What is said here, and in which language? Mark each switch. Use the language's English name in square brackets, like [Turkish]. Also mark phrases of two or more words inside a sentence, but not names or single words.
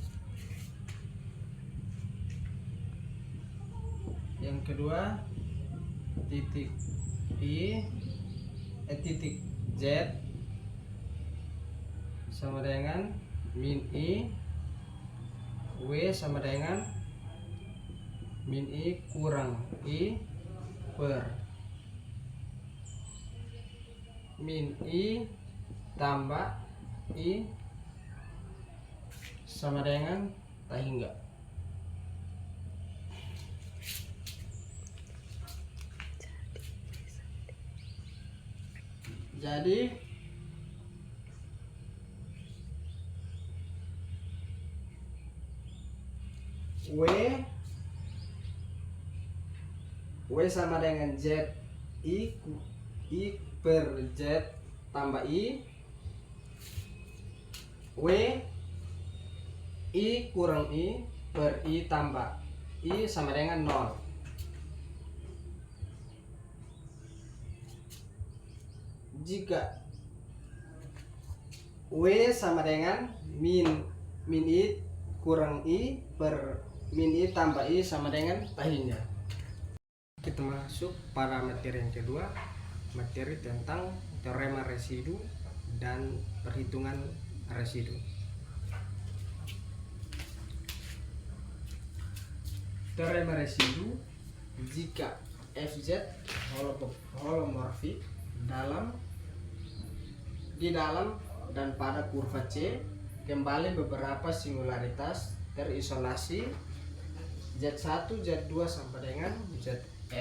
[Indonesian] Yang kedua, titik Z sama dengan min I, W sama dengan min I kurang I per min I tambah I sama dengan tak hingga. Jadi W sama dengan Z I per Z tambah I, W I kurang I per I tambah I sama dengan 0. Jika W sama dengan min I kurang I per min I tambah I sama dengan tahinya. Kita masuk pada materi yang kedua, materi tentang teorema residu dan perhitungan residu. teorema residu jika Fz holomorfik di dalam dan pada kurva C kembali beberapa singularitas terisolasi Z1, Z2 sampai dengan Zn.